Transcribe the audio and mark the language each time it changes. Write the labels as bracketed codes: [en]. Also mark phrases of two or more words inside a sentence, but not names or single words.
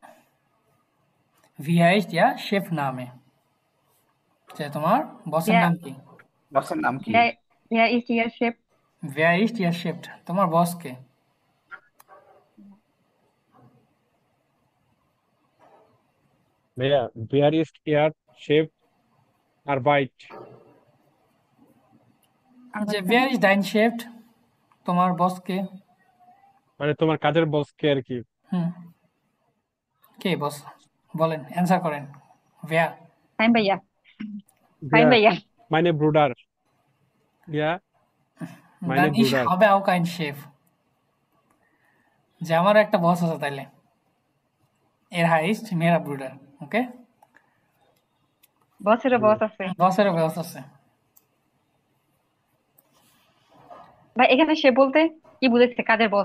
[de] Wie heißt Ihr Chef [bn] নামে, যে তোমার বসের [de] wer [bn] নাম কি? বসের নাম কি? [de] wer ist Ihr Chef? Wer ist Ihr Chef, [bn] তোমার বস কে? [en] ভাইয়া where is your chef Arbeit? [bn] যে [de] Arbeiten? Wer ist dein Chef, [bn] তোমার বস কে? মানে তোমার কাজের বস কে আর কি। হুম, কে বস? বলেন, অ্যান্সার করেন। ভেয়ার [de] Ein Beier. Ein Wer? Beier. Meine Bruder. Ja, meine dann ich Bruder. habe auch einen Chef, [bn] যে আমার একটা বস আছে তাইলে [de] Er heißt mein Bruder. [bn] ওকে, বসেরও বস আছে। বসেরও বস আছে। ভাই এখানে সে বলতে কি বুঝেছে? কাজের বস।